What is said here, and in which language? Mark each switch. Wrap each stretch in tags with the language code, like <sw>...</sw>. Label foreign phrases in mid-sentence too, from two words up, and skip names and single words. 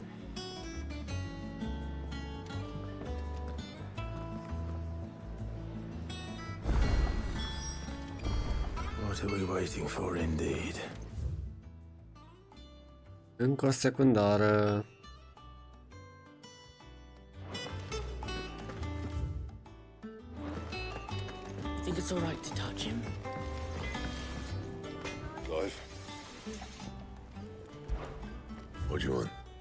<en>What are we waiting for indeed?</en> <ro>Încă o secundară.</ro> <en>I think it's all right to touch him. Clive? What do you want?</en>